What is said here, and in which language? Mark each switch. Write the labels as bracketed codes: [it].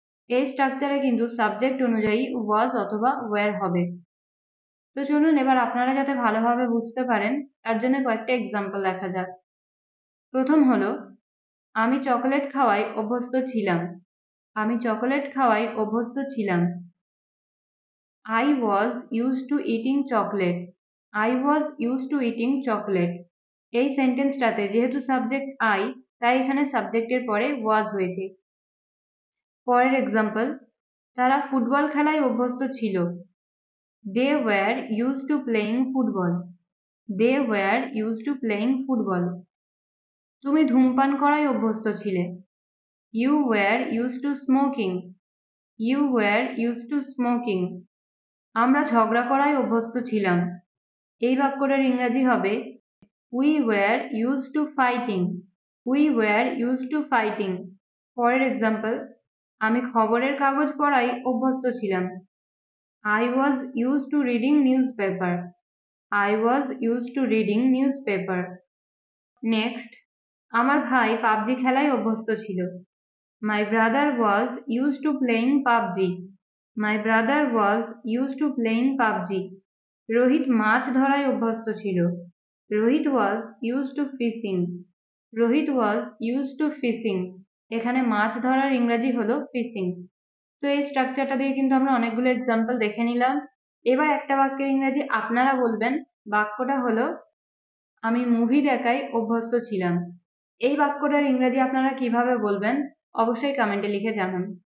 [bn] এই স্ট্রাকচারে কিন্তু সাবজেক্ট অনুযায়ী ওয়াজ অথবা ওয়্যার হবে। তো চলুন এবার আপনারা যাতে ভালোভাবে বুঝতে পারেন তার জন্য কয়েকটা এক্সাম্পল দেখা যাক। প্রথম হলো, আমি চকোলেট খাওয়ায় অভ্যস্ত ছিলাম। আমি চকোলেট খাওয়ায় অভ্যস্ত ছিলাম। [en] I was used to eating chocolate. I was used to eating chocolate. [bn] এই সেন্টেন্সটাতে যেহেতু সাবজেক্ট আই, তাই এখানে সাবজেক্টের পরে ওয়াজ হয়েছে। পরের এক্সাম্পল, তারা ফুটবল খেলায় অভ্যস্ত ছিল। [en] They were used to playing football. They were used to playing football. [bn] তুমি ধূমপান করায় অভ্যস্ত ছিলে। [en] You were used to smoking. You were used to smoking. [bn] আমরা ঝগড়া করায় অভ্যস্ত ছিলাম। এই বাক্যটার ইংরেজি হবে [en] We were used to fighting. We were used to fighting. [bn] পরের এক্সাম্পল, আমি খবরের কাগজ পড়ায় অভ্যস্ত ছিলাম। [en] I was used to reading newspaper. I was used to reading newspaper. [bn] Next, আমার ভাই পাবজি খেলায় অভ্যস্ত ছিল। [en] My brother was used to playing PUBG. My brother was used to playing PUBG. [bn] Rohit মাছ ধরায় অভ্যস্ত ছিল। Rohit [en] was used to fishing. Rohit was used to fishing. [bn] এখানে মাছ ধরার ইংরেজি হলো ফিশিং। তো এই স্ট্রাকচারটা দিয়ে কিন্তু আমরা অনেকগুলো এক্সাম্পল দেখে নিলাম। এবার একটা বাক্যের ইংরেজি আপনারা বলবেন। বাক্যটা হলো, আমি মুভি দেখায় অভ্যস্ত ছিলাম। এই বাক্যটার ইংরেজি আপনারা কিভাবে বলবেন অবশ্যই কমেন্টে লিখে জানান।